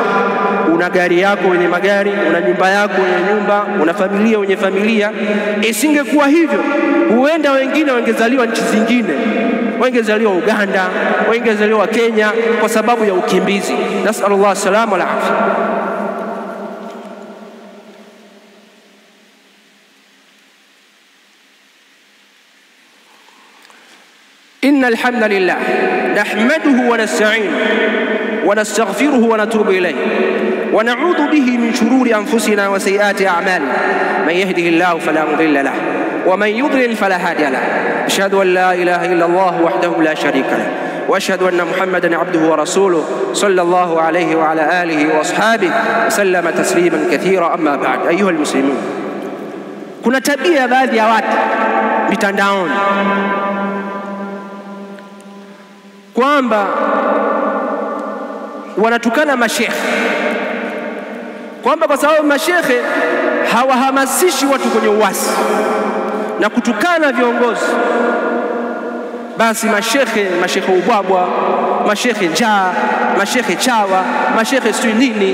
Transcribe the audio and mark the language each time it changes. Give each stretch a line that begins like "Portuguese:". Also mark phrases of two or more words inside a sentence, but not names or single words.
Swahili: Una gari yako wenye magari, una nyumba yako wenye nyumba, una familia wenye familia. Isingekuwa hivyo, huenda wengine wangezaliwa nchi zingine, wangezaliwa Uganda, wangezaliwa Kenya, kwa sababu ya ukimbizi.
Arabic: نسأل الله السلامة والعافية. إن الحمد لله نحمده ونستعينه ونستغفره ونتوب إليه ونعوذ به من شرور أنفسنا وسيئات أعمالنا. من يهده الله فلا مضل له ومن يضلل فلا هادي له. أشهد أن لا إله إلا الله وحده لا شريك له وأشهد أن محمدا عبده ورسوله صلى الله عليه وعلى آله وأصحابه وسلم تسليما كثيرا. أما بعد، أيها المسلمون،
Swahili: kuna tabia baadhi ya watu mitandaoni kwamba wanatukana mashekhe, kwamba kwa sababu mashekhe hawahamasishi watu kwenye uasi na kutukana viongozi, basi mashekhe ubwabwa, mashekhe njaa, mashekhe chawa, mashekhe sio nini.